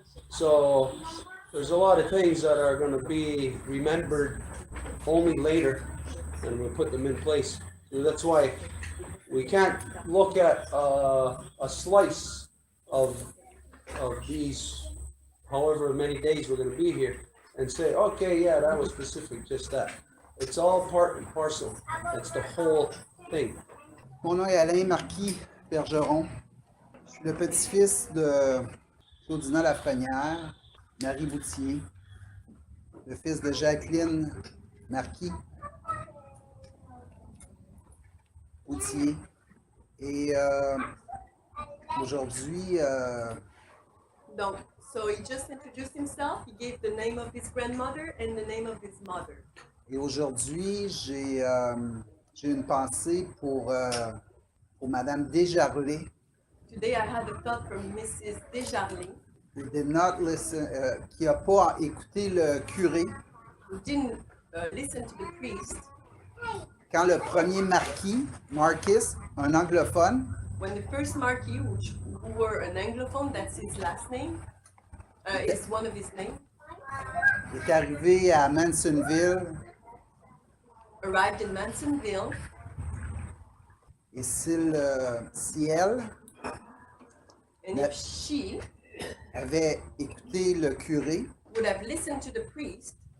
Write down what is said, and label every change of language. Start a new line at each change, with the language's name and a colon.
English: So there's a lot of things that are going to be remembered only later, and we'll put them in place. So that's why we can't look at a slice of these however many days we're going to be here and say, okay, yeah, that was specific, just that. It's all part and parcel. It's the whole thing.
French: Mon nom est Alain Marquis Bergeron. Je suis le petit-fils de Claudina Lafrenière, Marie Boutier, le fils de Jacqueline Marquis Boutier. Et aujourd'hui,
English: Donc, so he just introduced himself. He gave the name of his grandmother and the name of his mother.
French: et aujourd'hui, j'ai une pensée pour Madame Desjarlais.
English: Today I had a thought from Mrs. Desjardins, Who did not listen,
French: qui n'a pas écouté le curé
English: who didn't listen to the priest
French: quand le premier Marquis, un anglophone,
English: when the first Marquis, who were an Anglophone, that's his last name, is one of his names,
French: est arrivé à Mansonville
English: arrived in Mansonville,
French: et si elle
English: and if she
French: avait écouté le curé,
English: would have listened to the priest,